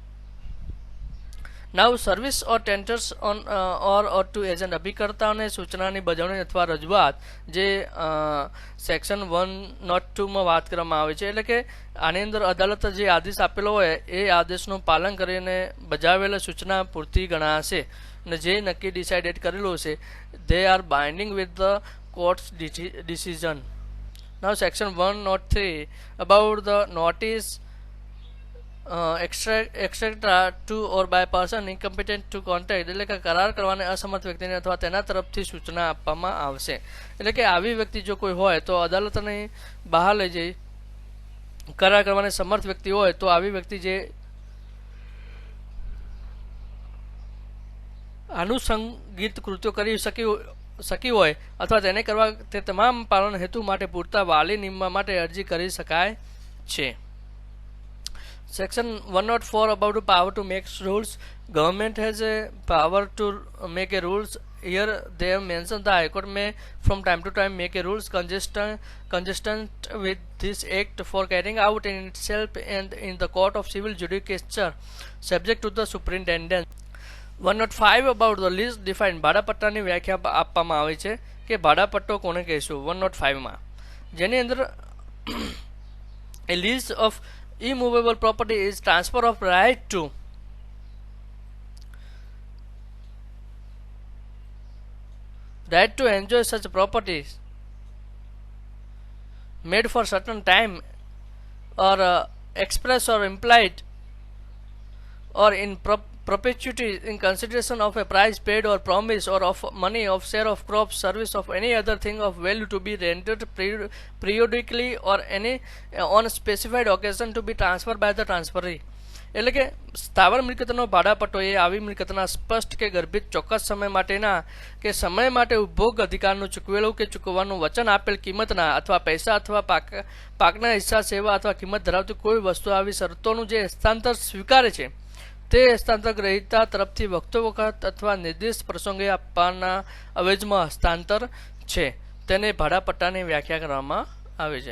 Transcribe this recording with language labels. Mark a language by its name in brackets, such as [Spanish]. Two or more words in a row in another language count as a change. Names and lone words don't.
[English] Now service or tenders on or to agent, [Gujarati] અભિકર્તાઓને સૂચનાની બજાવણી અથવા રજૂઆત જે સેક્શન 102માં વાત કરવામાં આવે છે. એટલે કે આની અંદર અદાલત જે આદેશ આપેલો હોય એ આદેશનું પાલન કરીને બજાવેલા સૂચના પૂરતી ગણાશે અને જે નક્કી ડિસાઇડેડ કરેલું છે [English] they are binding with the court's decision. Now section 103 about the notice extra to or by person incompetent to contact, [Gujarati] એટલે કે કરાર કરવાને અસમર્થ વ્યક્તિને અથવા તેના તરફથી સૂચના આપવામાં આવશે. એટલે કે આવી વ્યક્તિ જો કોઈ હોય તો અદાલતને બહાર લઈ જઈ કરાર કરવાને સમર્થ વ્યક્તિ હોય તો આવી વ્યક્તિ જે આનુષંગિક કૃત્યો કરી શકી હોય અથવા તેને કરવા તે તમામ પાલન હેતુ માટે પૂરતા વાલી નિમવા માટે અરજી કરી શકાય છે. [English] Section 104 about the power to make rules. Government has a power to make a rules. Here they have mentioned the High Court may from time to time make a rules consistent with this act for carrying out in itself and in the court of civil judicature subject to the superintendent. 105 about the lease defined. [Gujarati] ભાડાપટ્ટાની વ્યાખ્યા આપવામાં આવી છે કે ભાડાપટ્ટો કોને કહીશું 105માં, જેની અંદર [English] a lease of Immovable property is transfer of right to enjoy such properties made for certain time or express or implied or in perpetuity in consideration of a price paid or promise or of money of share of crops service of any other thing of value to be rendered periodically or any on specified occasion to be transferred by the transferee. [Gujarati] એટલે કે સ્થાવર મિલકતનો ભાડાપટ્ટો એ આવી મિલકતના સ્પષ્ટ કે ગર્ભિત ચોક્કસ સમય માટેના કે સમય માટે ઉપભોગ અધિકારનું ચૂકવેલું કે ચૂકવવાનું વચન આપેલ કિંમતના અથવા પૈસા અથવા પાકના હિસ્સા સેવા અથવા કિંમત ધરાવતી કોઈ વસ્તુ આવી શરતોનું જે હસ્તાંતર સ્વીકારે છે તે હસ્તાંતર ગ્રહીતા તરફથી વખત અથવા નિર્દિષ્ટ પ્રસંગે આપવાના અવેજમાં હસ્તાંતર છે તેને ભાડાપટ્ટાની વ્યાખ્યા કરવામાં આવે છે.